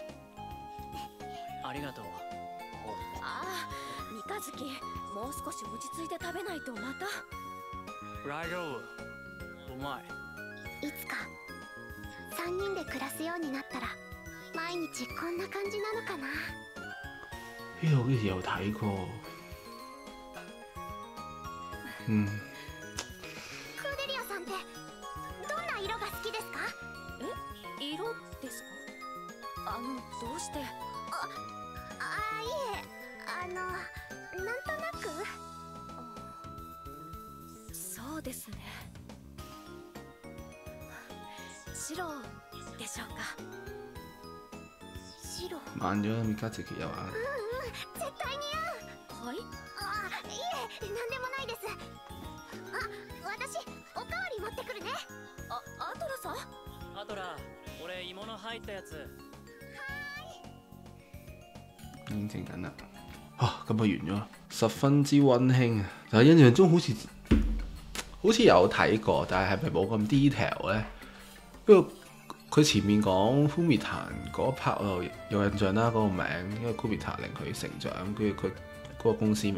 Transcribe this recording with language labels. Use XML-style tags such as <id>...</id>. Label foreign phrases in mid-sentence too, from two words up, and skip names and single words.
<ja>ありがとう。ああ、三日月、もう少し落ち着いて食べないとまた。大丈夫。うまい。いつか3人で暮らすようになったら毎日こんな感じなのかな。</ja> <yue>呢個好似有睇過。嗯。</yue> <ja>クーデリアさんってどんな色が好きですか？色ですか？どうして？いえ、なんとなく。そうですね。白でしょうか？白。</ja> <yue>慢咗三日月又話。</yue> <ja>絶対似合う。はい？いえ、なんでもないです。私おかわり持ってくるね。アトラさん？アトラ、俺芋の入ったやつ。</ja> <yue>應徵緊啦。啊，咁就完咗，十分之溫馨啊！但係印象中好似有睇過，但係咪冇咁 detail 咧？不過佢前面講 Fumita 嗰 part 我有印象啦，嗰個名，因為 Fumita 令佢成長，跟住佢嗰個公司名。</yue>